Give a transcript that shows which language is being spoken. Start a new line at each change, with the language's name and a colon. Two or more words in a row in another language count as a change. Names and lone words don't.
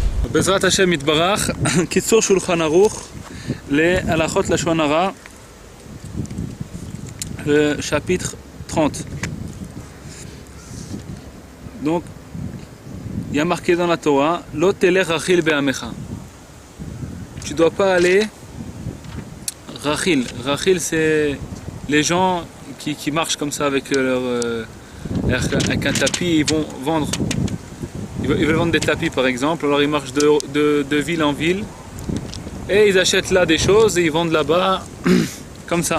Hebrew: בעזרת השם יתברך, Kitzur Shulchan Aruch, les הלכות לשון הרע,
French: le chapitre 30. Donc, il y a marqué dans la Torah,
Hebrew: לא תלך רכיל בעמך.
French: Tu ne dois pas aller rachil. Rachil, c'est les gens qui marchent comme ça avec avec un tapis, ils vont vendre. Ils veulent vendre des tapis par exemple, alors ils marchent de ville en ville et ils achètent là des choses et ils vendent là-bas comme ça.